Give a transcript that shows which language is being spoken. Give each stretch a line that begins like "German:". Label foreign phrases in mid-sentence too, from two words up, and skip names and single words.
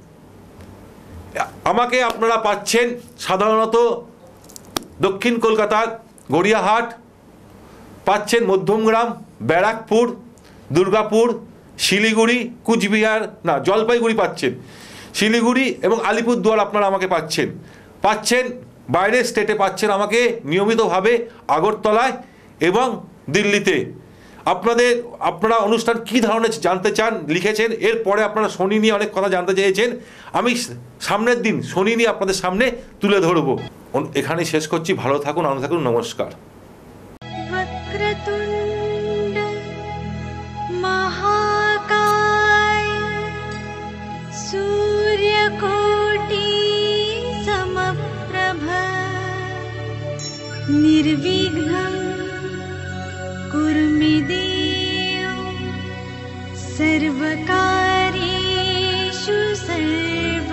Bangla: আমাকে আপনারা পাচ্ছেন সাধারণত দক্ষিণ কলকাতার গড়িয়াহাট, পাচ্ছেন মধ্যমগ্রাম, ব্যারাকপুর, দুর্গাপুর, শিলিগুড়ি, কুচবিহার, না জলপাইগুড়ি পাচ্ছেন, শিলিগুড়ি এবং আলিপুরদুয়ার আপনারা আমাকে পাচ্ছেন বাইরের স্টেটে পাচ্ছেন আমাকে নিয়মিতভাবে আগরতলায় এবং দিল্লিতে। আপনারা অনুষ্ঠান কী ধরনের জানতে চান লিখেছেন। এরপরে আপনারা শনি নিয়ে অনেক কথা জানতে চেয়েছেন, আমি সামনের দিন শনি নিয়ে আপনাদের সামনে তুলে ধরবো। এখানেই শেষ করছি। ভালো থাকুন, আনন্দ থাকুন, নমস্কার।
Sanskrit: वक्रतुण्ड महाकाय सूर्यकोटि समप्रभ निर्विघ्नं कुरु मे देव सर्वकार्येषु सर्वदा।